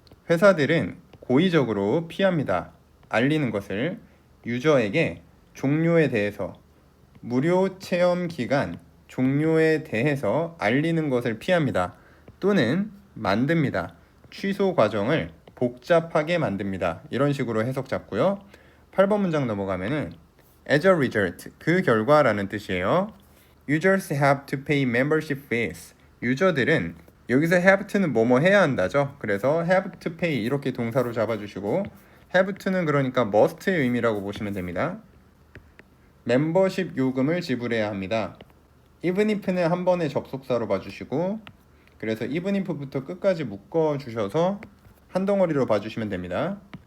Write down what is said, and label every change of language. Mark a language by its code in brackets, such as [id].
[ko] 회사들은 고의적으로 피합니다. 알리는 것을 유저에게 종료에 대해서, 무료 체험 기간 종료에 대해서 알리는 것을 피합니다. 또는 만듭니다. 취소 과정을 복잡하게 만듭니다. 이런 식으로 해석 잡고요. 8번 문장 넘어가면은 [en] as a result, [ko] 그 결과라는 뜻이에요. [en] Users have to pay membership fees. [ko] 유저들은, 여기서 have to는 뭐뭐 해야 한다죠. 그래서 have to pay 이렇게 동사로 잡아주시고, have to는 그러니까 must의 의미라고 보시면 됩니다. 멤버십 요금을 지불해야 합니다. even if는 한 번에 접속사로 봐주시고, 그래서 even if부터 끝까지 묶어주셔서 한 덩어리로 봐주시면 됩니다.